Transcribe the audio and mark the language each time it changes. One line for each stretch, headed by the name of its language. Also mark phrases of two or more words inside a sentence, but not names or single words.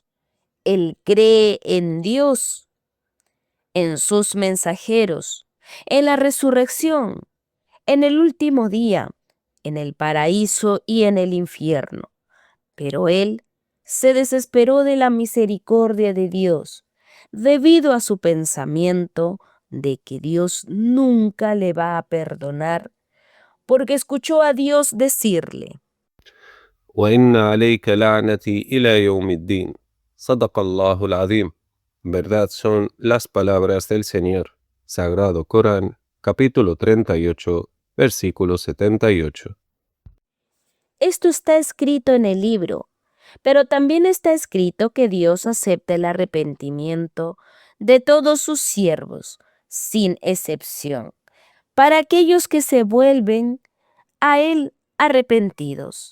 Spanish: Él cree en Dios, en sus mensajeros, en la resurrección, en el último día, en el paraíso y en el infierno. Pero él se desesperó de la misericordia de Dios debido a su pensamiento de que Dios nunca le va a perdonar, porque escuchó a Dios decirle:
Arabic: وإن عليك لعنتي إلى يوم الدين. صدق الله العظيم.
Spanish: Verdad son las palabras del Señor. Sagrado Corán, capítulo 38, versículo 78. Esto está escrito en el libro, pero también está escrito que Dios acepta el arrepentimiento de todos sus siervos, sin excepción, para aquellos que se vuelven a Él arrepentidos.